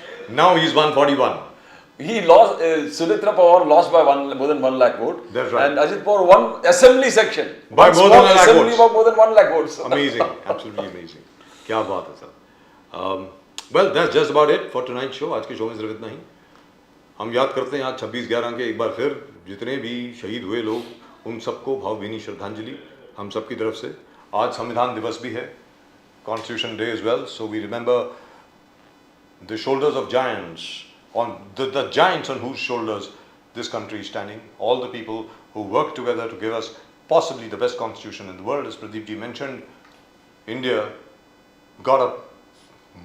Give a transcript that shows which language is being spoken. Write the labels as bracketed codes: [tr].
[en] Now he's 141. He lost, Sudhitra Pawar lost by more than 1 lakh vote. That's right. And Ajit Pawar won assembly section. By One more than small 1 lakh assembly votes. by more than 1 lakh votes. Amazing, absolutely amazing. [hi] क्या बात है sir. [en] Well, that's just about it for tonight's show. [hi] आज के show में सिर्फ इतना ही. हम याद करते हैं आज 26/11 के एक बार फिर जितने भी शहीद हुए लोग उन सबको भावभीनी श्रद्धांजलि हम सब की तरफ से. आज संविधान दिवस भी है, [en] Constitution Day as well, so we remember the shoulders of giants, on the giants on whose shoulders this country is standing, all the people who work together to give us possibly the best constitution in the world. As Pradeep ji mentioned, India got a